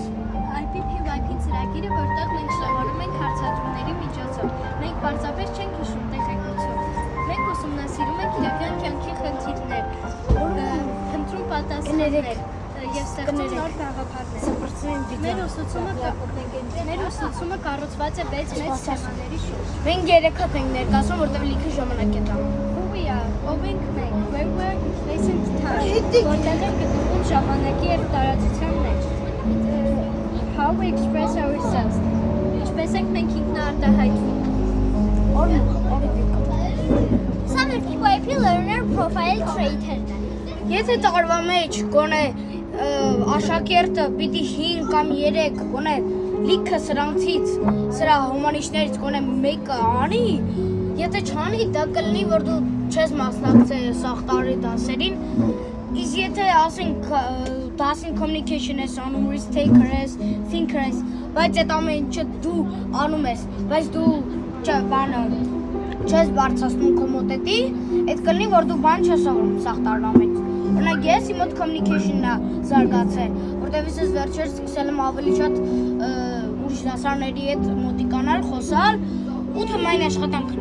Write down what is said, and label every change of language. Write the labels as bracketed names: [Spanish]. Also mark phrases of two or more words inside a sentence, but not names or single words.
[Armenian] IPPYP ծրագիրը, որտեղ մենք սովորում ենք հարցադրումների միջոցով։ Մենք պարզապես չենք հիշում տեղեկություն։ Մենք ուսումնասիրում ենք իրական կյանքի խնդիրներ, խնդրում պատասխաններ եւ ստեղծում նոր գաղափարներ։ Մեր ուսուցումը կառուցված է 6 մեծ թեմաների շուրջ։ Մենք 3 հատ ենք ներկայացնում, որտեղ լիքը ժամանակ է տանում։ Ով ենք մենք, [English] where we're facing time, [Armenian] որտեղ ենք գտնվում ժամանակի եւ տարածության մեջ, [English] how we express ourselves, [Armenian] ինչպես ենք մենք ինքնաարտահայտվում։ Սա մեր [English] PYP learner profile trait- [Armenian] ն է։ Եթե տարվա մեջ գոնե աշակերտը պիտի 5 կամ 3 գոնե լիքը սրանցից սրա հոմանիշներից գոնե մեկը անի, եթե չանի, դա կլինի, որ դու չես մասնակցել սաղ տարի դասերին, իսկ եթե ասենք դասին communication ես անում, [English] risk taker [Armenian] ես, thinker ես, բայց այդ ամեն ինչը դու անում ես, բայց դու չես բարձրացնում քո մոտեցի, այդ կլինի, որ դու բան չես անում սաղ տարվա մեջ։ Օրինակ ես իմ մոտ communication-ն է զարգացել, որտեղ ես վերջերս սկսել եմ ավելի շատ ուրիշ դասարների հետ մոտիկանալ, խոսալ ու թմային աշխատանքներ։